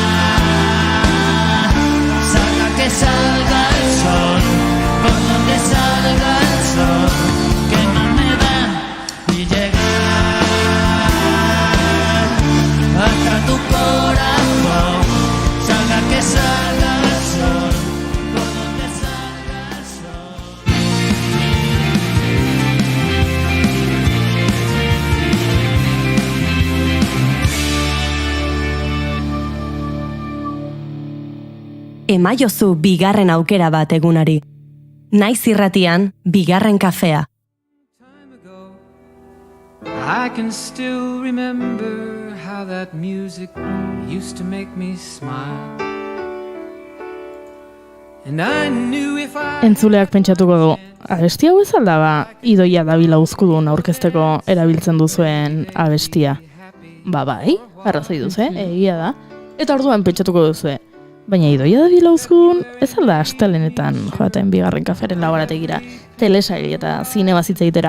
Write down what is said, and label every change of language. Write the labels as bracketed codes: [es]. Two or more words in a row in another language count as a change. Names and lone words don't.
[es] Salga que salga el sol, por donde salga el sol, que más me da y llegar hasta tu corazón. Salga que salga el sol, por donde salga el sol. [eu] Emaiozu bigarren aukera bat egunari. Naiz irratian, bigarren kafea. [en] I can still remember how that music used to make me smile. And I knew if I [eu] Entzuleak pentsatuko du, abesti hau ez aldaba Idoia Davila Uzkudun aurkezteko erabiltzen duzuen abestia. Bai, arrazoi duzu, egia da. Eta orduan pentsatuko duzu, baina Idoia Davila Uzkudun ez alda astelenetan joaten bigarren kaferen laborategira, telesail eta zinema zitza egitera.